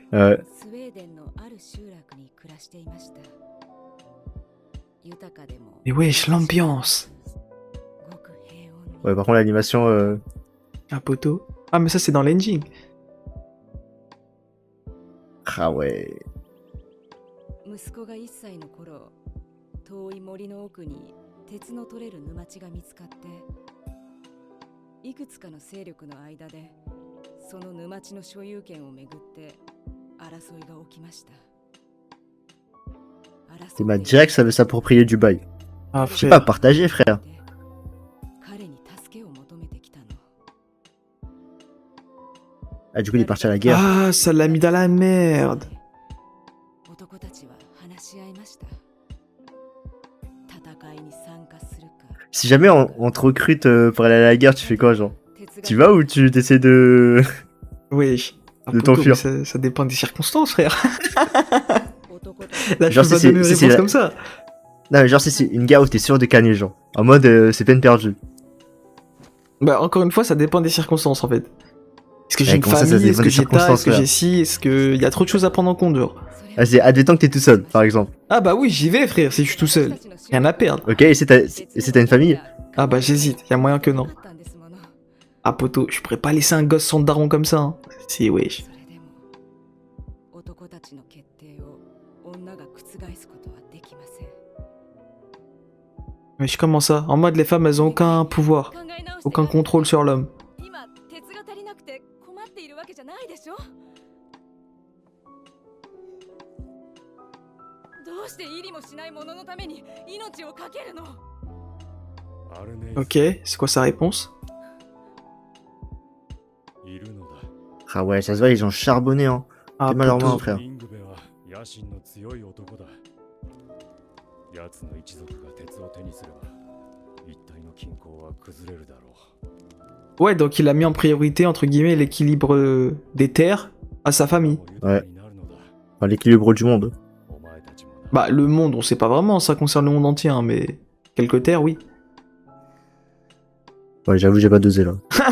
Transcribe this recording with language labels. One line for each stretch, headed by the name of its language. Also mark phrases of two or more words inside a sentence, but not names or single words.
French: Mais wesh, l'ambiance. Ouais, par contre, l'animation... Un poteau. Ah, mais ça, c'est dans l'engine. Ah ouais.
Japanese: 息子が1歳の頃、遠い森の奥に鉄の取れる沼地が見つかって、いくつかの勢力の間でその沼地の所有権をめぐって争いが起きました。
French: Il m'a direct ça veut s'approprier du bail. Ah, Je sais pas, frère. partager, frère.
Japanese: 彼に助けを求めてきたの。
French: Ah, du coup, il est parti à la guerre. Ah, ça l'a mis dans la merde.
Japanese: 男たちは話し合いました。戦いに参加するか。
French: Si jamais on te recrute pour aller à la guerre, tu fais quoi, genre? Tu vas ou tu essaies de... Oui. De t'enfuir. Ça dépend des circonstances, frère. Là, je Genre, peux pas si donner une c'est réponse la- comme ça. Non, mais genre, si c'est une guerre où t'es sûr de canner, genre. En mode, c'est peine perdue. Bah, encore une fois, ça dépend des circonstances, en fait. Est-ce que j'ai Ouais, une comment ça, ça famille? dépend Est-ce que des j'ai ta? circonstances, Est-ce que j'ai frère. ci? Est-ce que... Y a trop de choses à prendre en compte, genre. Ah, c'est admettons que t'es tout seul, par exemple. Ah bah oui, j'y vais, frère, si je suis tout seul. Rien à perdre. Ok, et si t'as une famille? Ah bah j'hésite, y a moyen que non. Ah poto, je pourrais pas laisser un gosse sans daron comme ça, hein. Si, wesh.
Japanese: それでも男たちの決定を女が覆すことはできません。
French: Wesh, comment ça? En mode, les femmes, elles ont aucun pouvoir, aucun contrôle sur l'homme.
Japanese: 今鉄が足りなくて困っているわけじゃないでしょ。どうして入りもしないもののために命を懸けるの。
French: Ok, c'est quoi sa réponse? Ah ouais, ça se voit, ils ont charbonné, hein. Ah, T'es mal en main, poto. frère.
Japanese: 野心の強い男だ。奴の一族が鉄を手にすれば、一帯の均衡は崩れるだろう。
French: Ouais, donc il a mis en priorité, entre guillemets, l'équilibre des terres à sa famille. Ouais. Enfin, l'équilibre du monde. Bah, le monde, on sait pas vraiment, ça concerne le monde entier, hein, mais quelques terres, oui. Ouais, j'avoue, j'ai pas dosé, là.